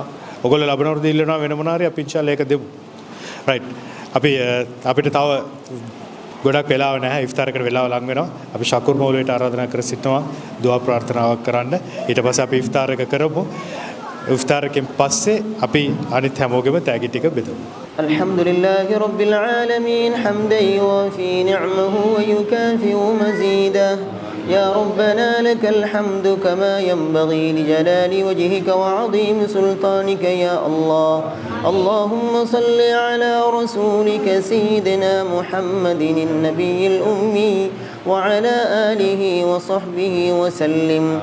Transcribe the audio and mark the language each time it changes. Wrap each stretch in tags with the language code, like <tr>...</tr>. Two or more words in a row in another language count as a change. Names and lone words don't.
<si>ඔයගොල්ලෝ ලබන අවුරුද්දේ ඉල්ලනවා වෙන මොනවා හරි අපි ඉන්ෂාල්ලා ඒක දෙමු. රයිට්. අපිට තව ගොඩක් වෙලාව නැහැ. ඉෆ්තාරකට වෙලාව ලඟ වෙනවා. අපි ශකුර් මෞලවියට ආරාධනා කර සිටිනවා දුආ ප්‍රාර්ථනාවක් කරන්න. ඊට පස්සේ අපි ඉෆ්තාර එක කරමු. ඉෆ්තාරකෙන් පස්සේ අපි අනිත් හැමෝගෙම තෑගි ටික බෙදමු.</si> <ar>الحمد لله رب العالمين حمدا يوافي نعمه ويكافئ مزيده يا ربنا لك الحمد كما ينبغي لجلال وجهك وعظيم سلطانك يا الله اللهم صل على رسولك سيدنا محمد النبي الأمي وعلى آله وصحبه وسلم</ar>